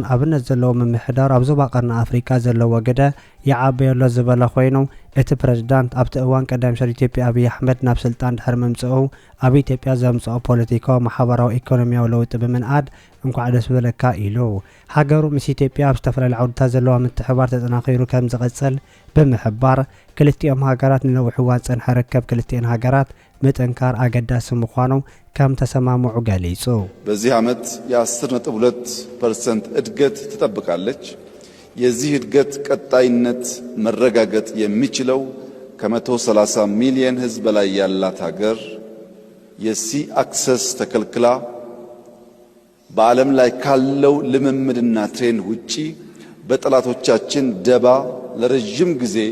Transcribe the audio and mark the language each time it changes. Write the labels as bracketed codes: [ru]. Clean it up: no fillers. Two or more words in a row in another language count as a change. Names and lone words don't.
[ti] ኣብነት ዘለዎ ምምሕዳር ኣብ ዞባ ቀርኒ ኣፍሪካ ዘለዎ ግደ ይዓበየሎ ዝበለ ኮይኑ እቲ ፕሬዝዳንት ኣብቲ እዋን ቀዳማይ ሚኒስትር ኢትዮጵያ አብይ አሕመድ ናብ ስልጣን ድሕሪ ምምጽኡ ኣብ ኢትዮጵያ ዘምጽኦ ፖለቲካዊ ማሕበራዊ ኢኮኖሚያዊ ለውጢ ብምንኣድ እንኳዕ ደስ በለካ ኢሉ ሃገሩ ምስ ኢትዮጵያ ኣብ ዝተፈላለዩ ዓውድታት ዘለዋ ምትሕብባር ተጠናኺሩ ከም ዝቐጽል ብምሕባር ክልቲኦም ሃገራት ንነዊሕ እዋን ጸንሐ ርከብ ክልቲአን ሃገራት ምጥንካር አገዳሲ ምዃኑ ከም ተሰማምዑ ገሊጹ [am] በዚህ ዓመት የ10.2% እድገት ትጠብቃለች የዚህ እድገት ቀጣይነት መረጋገጥ የሚችለው ከ130 ሚሊዮን ህዝብ በላይ ያላት ሀገር [en] የsea access [am] ተከልክላ በዓለም ላይ ካለው ልምምድና ትሬንድ ውጪ በጠላቶቻችን ደባ ለረጅም ጊዜ